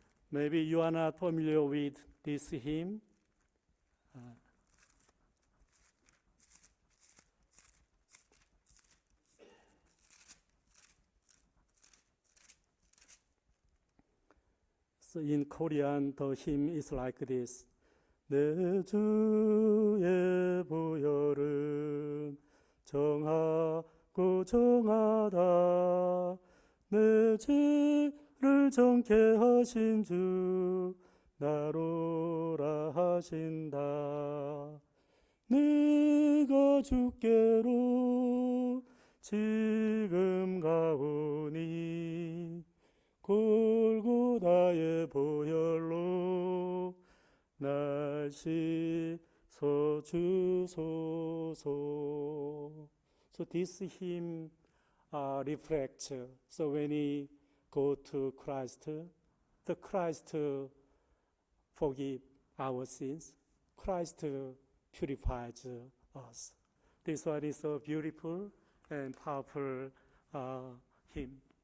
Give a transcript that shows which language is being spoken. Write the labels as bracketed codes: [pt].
[en] Maybe you are not familiar with this hymn. So in Korean, the hymn is like this. [ko] 내 주의 보혈은 정하고 정하다. 내 죄를 정케 하신 주 나로라 하신다. 내가 주께로 지금 가오니 골고다의 보혈로 날 씻어 주소서. [en] So this hymn reflects. So when we go to Christ, the Christ forgive our sins. Christ purifies us. This one is a beautiful and powerful hymn.